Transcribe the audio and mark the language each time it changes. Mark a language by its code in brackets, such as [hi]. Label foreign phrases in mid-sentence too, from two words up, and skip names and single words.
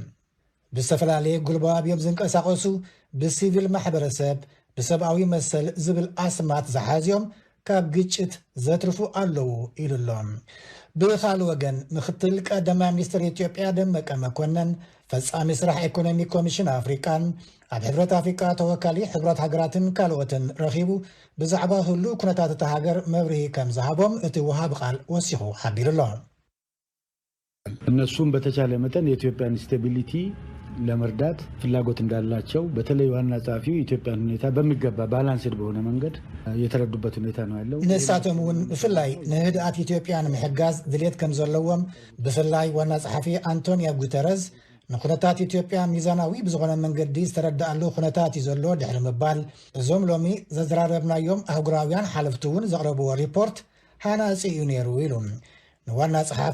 [ti] ብዝተፈላለየ ጉልባብዮም ዝንቀሳቐሱ ብሲቪል ማሕበረሰብ ብሰብኣዊ መሰል ዝብል ኣስማት ዝሓዝዮም ካብ ግጭት ዘትርፉ ኣለዉ ኢሉሎም ብኻል ወገን ምክትል ቀዳማይ ሚኒስትር ኢትዮጵያ ደመቀ መኮነን ፈጻሚ ስራሕ ኢኮኖሚ ኮሚሽን ኣፍሪካን ኣብ ሕብረት ኣፍሪካ ተወካሊ ሕብረት ሃገራትን ካልኦትን ረኺቡ ብዛዕባ ህሉ ኩነታት እቲ ሃገር መብርሂ ከም ዝሃቦም እቲ ወሃብ ቃል ወሲኹ ሓቢሩሎ [am] እነሱም በተቻለ መጠን የኢትዮጵያን ስቴቢሊቲ ለመርዳት ፍላጎት እንዳላቸው በተለይ ዋና ጸሐፊው ኢትዮጵያን ሁኔታ በሚገባ ባላንስድ በሆነ መንገድ የተረዱበት ሁኔታ ነው ያለው [ti] ነሳተሙን ብፍላይ ንህድኣት ኢትዮጵያን ምሕጋዝ ድሌት ከም ዘለዎም ብፍላይ ዋና ጸሐፊ አንቶኒዮ ጉተረስ ንኩነታት ኢትዮጵያ ሚዛናዊ ብዝኾነ መንገዲ ዝተረዳእሉ ኩነታት እዩ ዘሎ ድሕሪ ምባል እዞም ሎሚ ዘዘራረብናዮም ኣህጉራውያን ሓለፍቲ እውን ዘቕረብዎ ሪፖርት ሃናፂ እዩ ነይሩ ኢሉ ንዋና ጸሐፊ